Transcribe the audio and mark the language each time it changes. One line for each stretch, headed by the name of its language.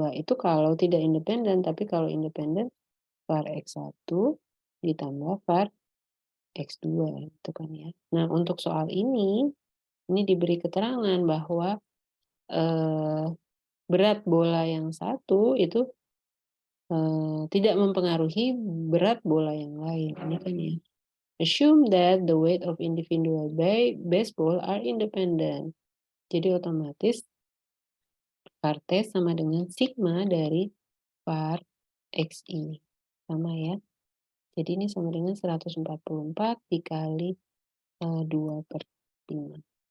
Indonesian: Itu kalau tidak independen, tapi kalau independen var X1 ditambah var X2 itu kan ya. Nah, untuk soal ini diberi keterangan bahwa berat bola yang satu itu tidak mempengaruhi berat bola yang lain. Ini kan ya.
English: Assume that the weight of individual baseball are independent.
Indonesian: Jadi otomatis var T sama dengan sigma dari var XI. Sama ya. Jadi ini sama dengan 144 dikali 2/5.